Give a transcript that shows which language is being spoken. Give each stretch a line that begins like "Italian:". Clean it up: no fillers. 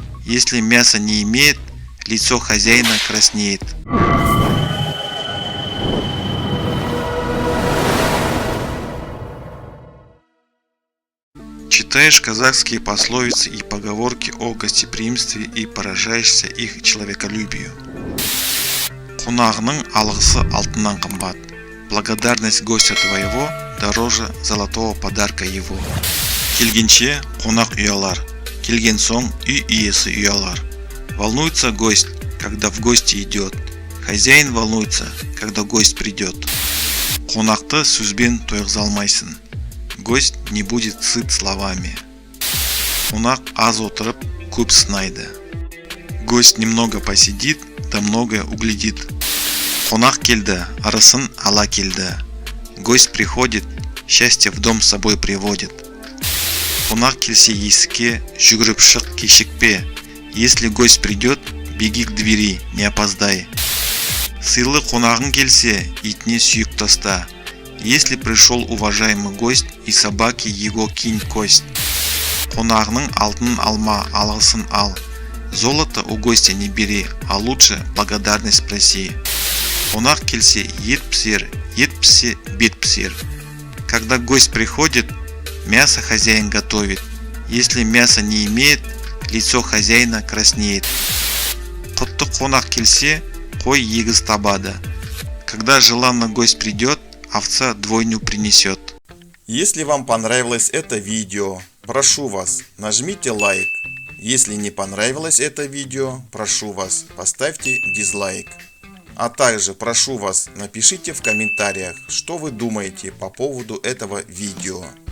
Russian: Если мясо не имеет, лицо хозяина краснеет. Читаешь казахские пословицы и поговорки о гостеприимстве и поражаешься их человеколюбию.
Kazakh: Қонағының алғысы алтыннан қымбат.
Russian: Благодарность гостя твоего дороже золотого подарка его.
Kazakh: Келгенше қонақ ұялар, келген соң үй иесі ұялар.
Russian: Волнуется гость, когда в гости идет. Хозяин волнуется, когда гость придет.
Kazakh: Қонақты сөзбен тойғыза алмайсың.
Russian: Гость не будет сыт словами.
Kazakh: Қонақ аз отырып, көп сынайды.
Russian: Гость немного посидит, да многое углядит.
Kazakh: Қонақ келді, арысын ала келді.
Russian: Гость приходит, счастье в дом с собой приводит.
Kazakh: Қонақ келсе есікке, жүгіріп шық, кешікпе.
Russian: Если гость придет, беги к двери, не опоздай.
Kazakh: Сыйлы қонағың келсе, итіне сүйек таста.
Russian: Если пришел уважаемый гость, и собаке его кинь кость.
Kazakh: Қонағының алтынын алма, алғысын ал.
Russian: Золото у гостя не бери, а лучше благодарность проси.
Kazakh: Қонақ келсе, ет піссе, бет пісер.
Russian: Когда гость приходит, мясо хозяин готовит. Если мясо не имеет, лицо хозяина краснеет.
Kazakh: Құтты қонақ келсе, қой егіз табады.
Russian: Когда желанный гость придет, овца двойню принесет. Если вам понравилось это видео, прошу вас, нажмите лайк. Если не понравилось это видео, прошу вас, поставьте дизлайк. А также прошу вас, напишите в комментариях, что вы думаете по поводу этого видео.